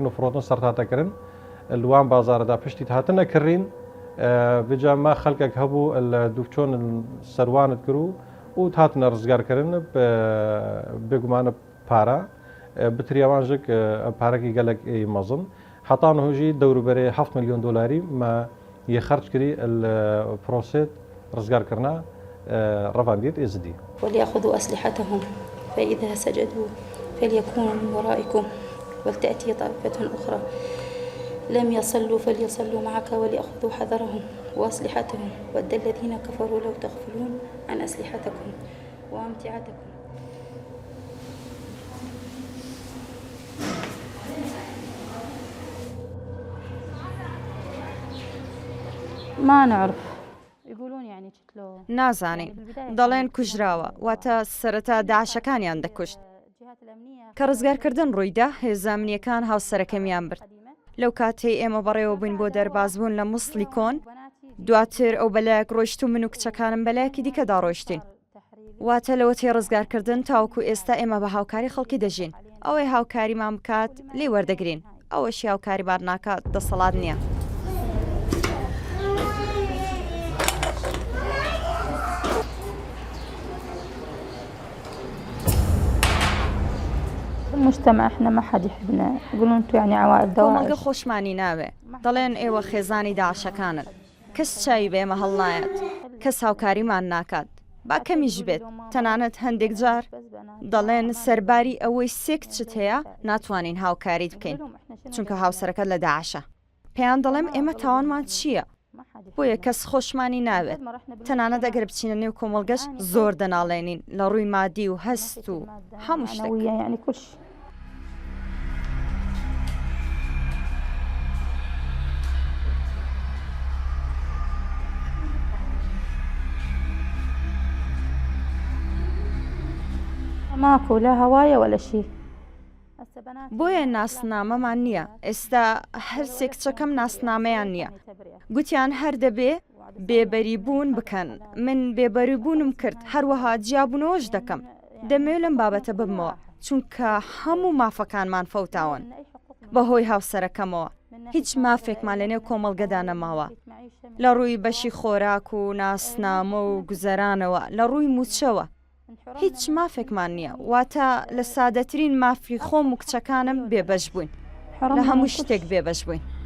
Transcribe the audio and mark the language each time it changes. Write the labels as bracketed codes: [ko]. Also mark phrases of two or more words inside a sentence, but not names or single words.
[ku] و فرۆتن سەرتاتەکردن لوان بازارەدا پشتی هاتنە کڕین بجامما خەلکێک هەبوو دووچۆن سەروانت کرد و هاتنە ڕزگارکردن بێگومانە پارە بتریاوانژک پارەکی گەلک مەزن حتان هۆژی دەوروبەرێ 7 ملیۆن دلاری ما یەخەرج کردی پرۆسێت ڕزگارکردنا ڕەواندیت ئێزدی [ar] وليأخذوا أسلحتهم فإذا سجدوا فليكونوا من ورائكم ولتأتي طائفة أخرى لم يصلوا فليصلوا معك وليأخذوا حذرهم وأسلحتهم ود الذين كفروا لو تغفلون عن أسلحتكم وأمتعتكم ما نعرف يقولون يعني قتلوه [ckb] نازانین دەڵێن کوژراوە واتە سەرەتا داعشەکانیان دەکوشت کە ڕزگارکردن ڕوویدا هێزانامنیەکان هاوسەرەکەمیان برد لەو کاتەی ئێمە بەڕێوە بووین بۆ دەربازبوون لە مووسڵی کۆن دواتر ئەو بەلایەک ڕۆیشت و من و کچەکانم بەلایەکی دیکە داڕۆیشتین واتە لەوە تێ ڕزگارکردن تاوەکو ئێستا ئێمە بە هاوکاری خەڵکی دەژین ئەوەی هاوکاریمان بکات لێ وەردەگرین ئەوەشی هاوکاری بار ناکات دەسەڵات نییە. [ar] المجتمع احنا ما حد يحبنا يقولون انتم يعني عوائل [ckb] کۆمەڵگە دواعش خۆشمانی ناوێ دەڵێن ئێوە خێزانی داعشەکانن کەس چاوی بێمە هەڵنایەت کەس هاوکاریمان ناکات با کەمیش بێت تەنانەت هەندێک جار دەڵێن سەرباری ئەوەی سێ کچت هەیە ناتوانین هاوکاریت بکەین چونکە هاوسەرەکەت لە داعشە پێیان دەڵێم ئێمە تاوانمان چییە بۆیە کەس خۆشمانی ناوێت تەنانەت ئەگەر بچینە نێو کۆمەڵگەش زۆر دەناڵێنین لە ڕووی مادی و هەست و هەموو شتێک. [ar] يعني كل شيء ماكو لا هواية ولا شيء. [ckb] بۆیە ناسنامەمان نییە ئێستا هەرسێ کچەکەم ناسنامەیان نییە گوتیان هەر دەبێ بێبەری بوون بکەن من بێبەری بوونم کرد هەروەها جیابوونەوەش دەکەم دەمەوێت لەم بابەتە ببمەوە چونکە هەموو مافەکانمان فەوتاون بەهۆی هاوسەرەکەمەوە هیچ مافێکمان لەنێو کۆمەڵگەدا نەماوە لە ڕووی بەشی خۆراک و ناسنامە و گوزەرانەوە لە ڕووی موچەوە هیچ مافێکمان نییە واتە لە سادەترین مافی خۆم و کچەکانم بێبەش بووین لە هەموو شتێک بێبەش بووین.